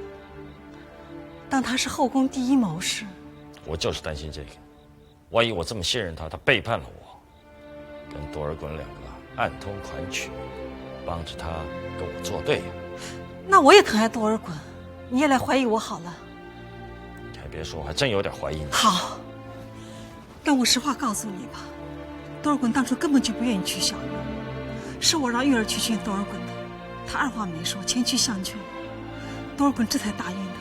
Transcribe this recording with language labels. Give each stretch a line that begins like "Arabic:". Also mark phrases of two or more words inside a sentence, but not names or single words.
Chinese: 當她是後宮第一謀士，我就是擔心這個，萬一我這麼信任她，她背叛了我，跟多爾衮兩個暗通款曲，幫着她跟我作對。那我也疼愛多爾衮，你也來懷疑我好了。你還別說，我還真有點懷疑你。好，讓我實話告訴你吧，多爾衮當初根本就不願意娶小玉，是我讓玉兒去勸多爾衮的。他二話沒說，前去相勸，多爾衮這才答應的。